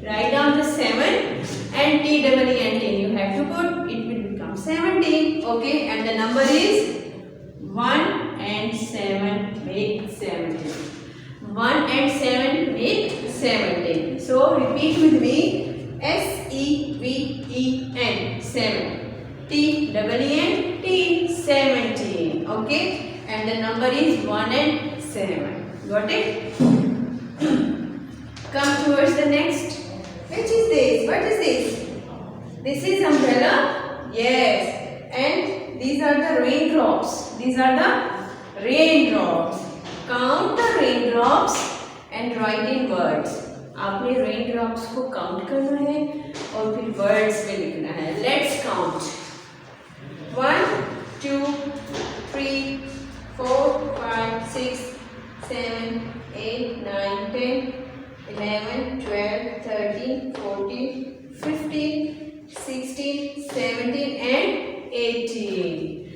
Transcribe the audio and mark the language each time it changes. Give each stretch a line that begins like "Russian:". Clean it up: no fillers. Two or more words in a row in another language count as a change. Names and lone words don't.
English: Write down the 7 and T-double-E-N. You have to put. It will become 17. Okay. And the number is 1 and 7 make 17. 1 and 7 make 17. So repeat with me. S-E-V-E-N. 7. T-double-E-N. T. 17. Okay. And the number is 1 and 7. Got it? Come towards the next. Which is this? What is this? This is umbrella. Yes. And these are the raindrops. These are the raindrops. Count the raindrops and write in words.
Hindi: आपने raindrops को count करना है और फिर words में लिखना है.
English: Let's count. 1, 2, 3, 4, 5, 6, 7, 8, 9, 10, 11, 12, 13, 14, 15, 16, 17 and 18.